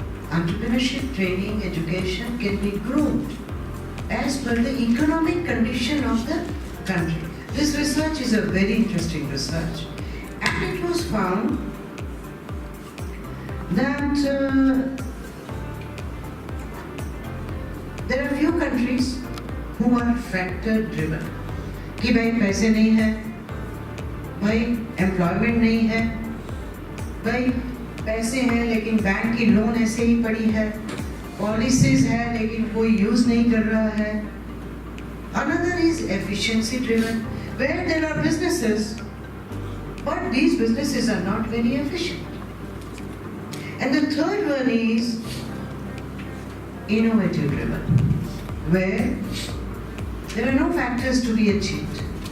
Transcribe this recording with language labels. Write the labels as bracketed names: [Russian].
[English] Entrepreneurship training, education can be grouped as per the economic condition of the country. This research is a very interesting research, and it was found that there are few countries who are factor driven. [Hindi] कि भाई पैसे नहीं है, भाई employment नहीं है, भाई पैसे हैं लेकिन बैंक की लोन ऐसे ही पड़ी है, पॉलिसीज है लेकिन कोई यूज नहीं कर रहा है. [English] Another is efficiency driven, where there are businesses, but these businesses are not very efficient. And the third one is innovative driven, where there are no factors to be achieved.